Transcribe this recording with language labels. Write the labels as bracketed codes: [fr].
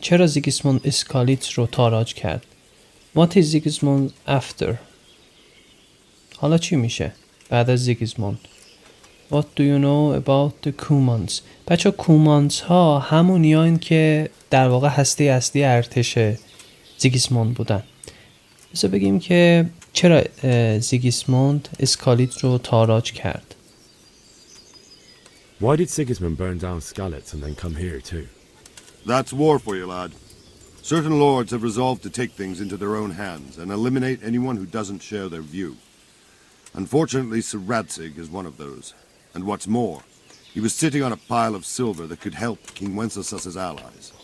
[fa] چرا زیگیسموند اسکالیتس رو تاراج کرد؟ [en] What is Sigismund after? [fa] حالا چی میشه؟ بعد از زیگیسموند. [en] What do you know about the Cumans? [fa] بچه کومانز ها همونیان که در واقع هسته اصلی ارتش زیگیسموند بودن. بذار بگیم که چرا زیگیسموند اسکالیت رو تاراج کرد. [en] Why did Sigismund burn down Skalitz and then come here too? That's war for you, lad. Certain lords have resolved to take things into their own hands and eliminate anyone who doesn't share their view. Unfortunately, Sir Radzig is one of those. And what's more, he was sitting on a pile of silver that could help King Wenceslas's allies.